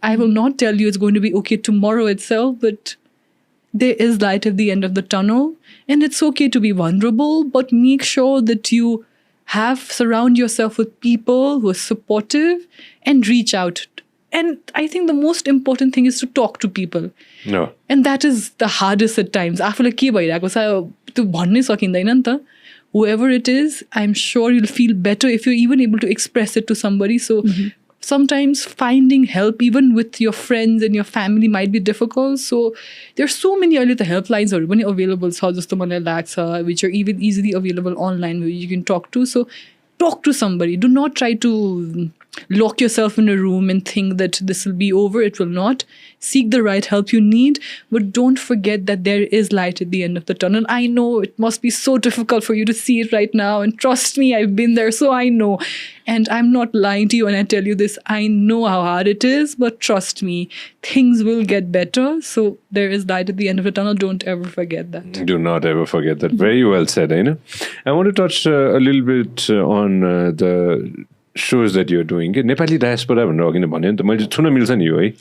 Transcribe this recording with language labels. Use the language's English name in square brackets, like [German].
[English] I will not tell you it's going to be okay tomorrow itself, but there is light at the end of the tunnel. And it's okay to be vulnerable, but make sure that you surround yourself with people who are supportive and reach out. And I think the most important thing is to talk to people. No. And that is the hardest at times. [Nepali] आफूलाई के भइरहेको छ त्यो भन्नै सकिँदैन नि त. [English] Whoever it is, I'm sure you'll feel better if you're even able to express it to somebody. So sometimes finding help even with your friends and your family might be difficult. So there's so many [Nepali] अहिले त [English] helplines हरू पनि available [Nepali] छ जस्तो मलाई लाग्छ [English] which are even easily available online where you can talk to. So talk to somebody. Do not try to lock yourself in a room and think that this will be over. It will not. Seek the right help you need, but don't forget that there is light at the end of the tunnel. I know it must be so difficult for you to see it right now, and trust me, I've been there, so I know. And I'm not lying to you when I tell you this. I know how hard it is, but trust me, things will get better. So there is light at the end of the tunnel. Don't ever forget that. Do not ever forget that. Very well said, Aina. I want to touch a little bit on the shows that you're doing. [Nepali] Nepali diaspora भनेर अघि नै भन्यो नि त मैले छुन मिल्छ नि यो है.